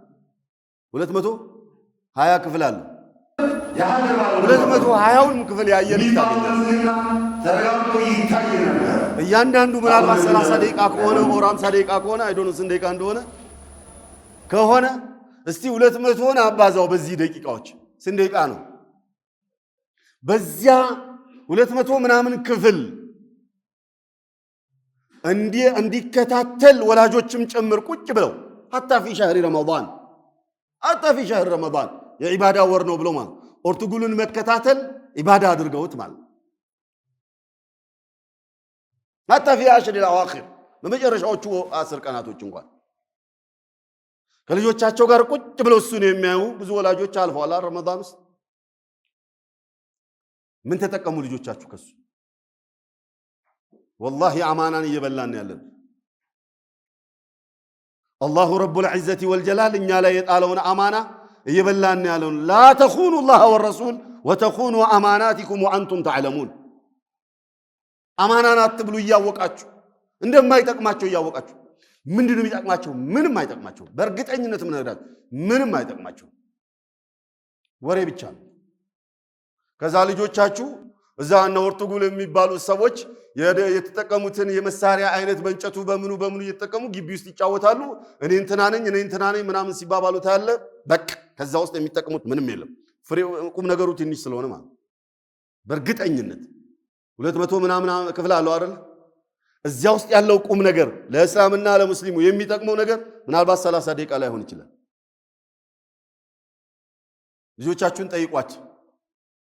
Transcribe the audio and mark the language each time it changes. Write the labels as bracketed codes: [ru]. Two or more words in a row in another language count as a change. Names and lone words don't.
[am] 220 ክፍል አለው 220ውን ክፍል ያየልኝ እያንዳንዱ ምናልባት 30 ደቂቃ ከሆነ ወር 50 ደቂቃ ከሆነ [en] I don't know [am] ስንት ደቂቃ ከሆነ እስቲ 200ን አባዛው በዚህ ደቂቃዎች ስንት ደቂቃ ነው በዚያ 200 ምናምን ክፍል እንዲከታተል ወላጆችም ጭምር ቁጭ ብለው [ar] حتى في شهر رمضان [am] የኢባዳ ወር ነው ብሎ ማለት ፖርቱጋልን መከታተል ኢባዳ አድርገውት ማለት [ar] حتى في عشر الاواخر [am] በመጨረሻዎቹ 10 ቀናቶች እንኳን ከልጆቻቸው ጋር ቁጭ ብለው እሱን የሚያዩ ብዙ ወላጆች አልፈዋል ረመዳን ውስጥ ምን ተጠቀሙ ልጆቻችሁ ከሱ والله አማናን እየበላን ያለን [ar] الله رب العزة والجلال [am] እኛ ላይ የጣለውን አማና እየበላን ያለን [ar] لا تخونوا الله والرسول وتخونوا اماناتكم وانتم تعلمون [am] አማናን አትብሉ እያወቃችሁ እንደማይጠቅማቸው እያወቃችሁ ምንድነው የሚጠቅማቸው ምንም አይጠቅማቸው በእርግጠኝነት ምን ነገራችሁ ምንም አይጠቅማቸው ወሬ ብቻ ነው ከዛ ልጆቻችሁ እዛ እና ፖርቱጋል የሚባሉ ሰዎች የተጠቀሙትን የመሳሪያ አይነት በእንጨቱ በምኑ እየተጠቀሙ ግቢ ውስጥ ይጫወታሉ እኔ እንትና ነኝ ምናምን ሲባባሉ ታያለ በቃ ከዛ ውስጥ የሚጠቀሙት ምንም የለም ቁም ነገሩ ትንሽ ስለሆነ ማለት በእርግጠኝነት 200 ምናምን ክፍል አለው አይደል እዚያ ውስጥ ያለው ቁም ነገር ለእስላምና ለሙስሊሙ የሚጠቅመው ነገር ምናልባት 30 ደቂቃ ላይ ሆን ይችላል ልጆቻችሁን ጠይቋቸው